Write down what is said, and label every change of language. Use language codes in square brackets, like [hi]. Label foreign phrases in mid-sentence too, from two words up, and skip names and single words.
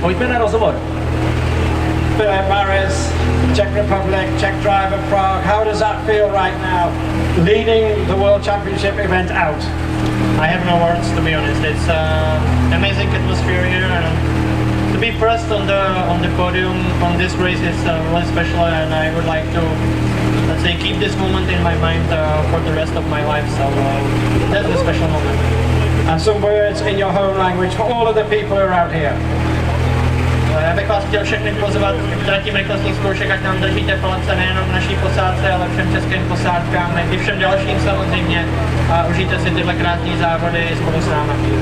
[cs] Pojďme na rozhovor. [en] Filip Mareš, Czech Republic, Czech driver, Prague. How does that feel right now, leading the World Championship event out? I have no words, to be honest. It's an amazing atmosphere here, and to be first on the podium on this race is really special, and I would like to, let's say, keep this moment in my mind for the rest of my life. So that's a special moment. And some words in your home language for all of the people around here. [cs] Já bych vás chtěl všechny pozvat k tratím rychlostních zkoušek, ať nám držíte palce nejenom v naší posádce, ale všem českým posádkám i všem dalším samozřejmě, a užijte si tyhle krásné závody spolu s námi.